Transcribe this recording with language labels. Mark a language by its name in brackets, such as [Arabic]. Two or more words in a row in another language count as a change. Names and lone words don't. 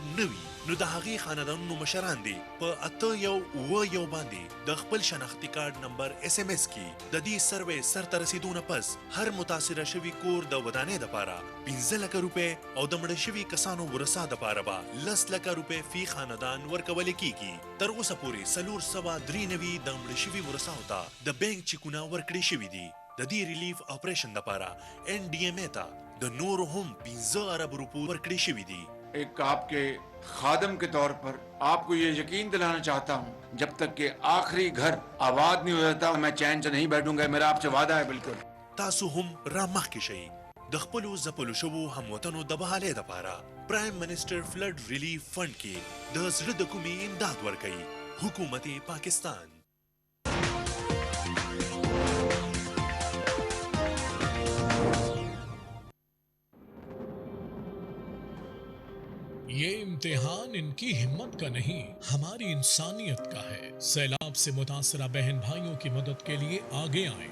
[Pashto] نه وي نو د هغې خاندانونو مشران دي په 8 باندې د خپل شناختي کارډ نمبر SMS کې د دې سروې سرته رسیدو نه پس هر متاثره شوي کور د ودانۍ دپاره 15 لکه روپۍ او د مړه شوي کسانو ورثه دپاره به 10 لکه روپۍ فی خاندان ورکولی کیږي تر اوسه پورې 493 د مړه شوي ورثاو ته د بینک چیکونه ورکړي شوي دي ددی ریلیف آپریشن دپارا NDMA تا د نور هم 15 ارب روپو ورکړي شوی دي. [Urdu] ایک آپ کے خادم کے طور پر آپ کو یہ یقین دلانا چاہتا ہوں جب تک کہ آخری گھر آباد نہیں ہو جاتا میں چین سے نہیں بیٹھوں گا. میرا آپ سے وعدہ ہے. بالکل [Pashto] تاسو هم را مخکې شئ د خپلو ځپلو شوو هموطنو د بحالۍ دپاره پرایم منسټر فلډ ریلیف فنډ کې د زړه د کومې امداد ورکوي حکومت پاکستان. [Urdu] یہ امتحان ان کی ہمت کا نہیں ہماری انسانیت کا ہے. سیلاب سے متاثرہ بہن بھائیوں کی مدد کے لیے آگے آئیں.